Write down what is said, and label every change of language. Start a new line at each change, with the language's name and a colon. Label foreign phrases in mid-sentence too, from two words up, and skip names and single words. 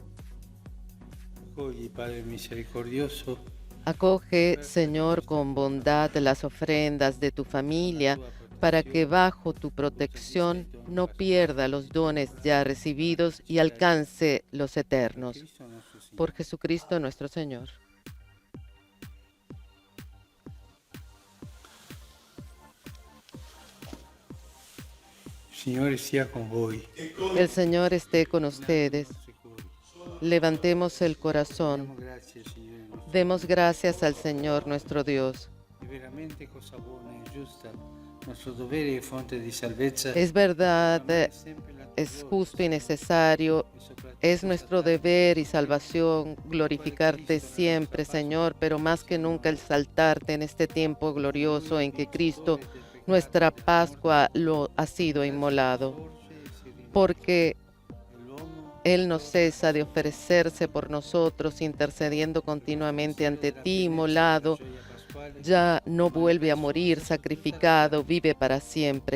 Italian: accogli, Padre misericordioso,
Spanish: Acoge, Señor, con bondad las ofrendas de tu familia, para que bajo tu protección no pierda los dones ya recibidos y alcance los eternos.
Italian: Cristo nostro Signore.
Spanish: Por Jesucristo nuestro Señor.
Italian: Il Signore sia con voi.
Spanish: El Señor esté con ustedes. Levantemos el corazón.
Italian: Diamo grazie al Signore nostro.
Spanish: Demos gracias al Señor nuestro Dios.
Italian: È veramente cosa buona e giusta, nostro dovere e fonte di salvezza.
Spanish: Es verdad,
Italian: proclamare sempre la tua
Spanish: es
Italian: gloria
Spanish: justo y necesario,
Italian: e soprattutto
Spanish: es nuestro deber y salvación glorificarte siempre, Señor, pero más que nunca exaltarte en este tiempo glorioso en que Cristo, nuestra Pascua, lo ha sido inmolado, porque Él no cesa de ofrecerse por nosotros, intercediendo continuamente ante ti, inmolado, ya no vuelve a morir, sacrificado, vive para siempre.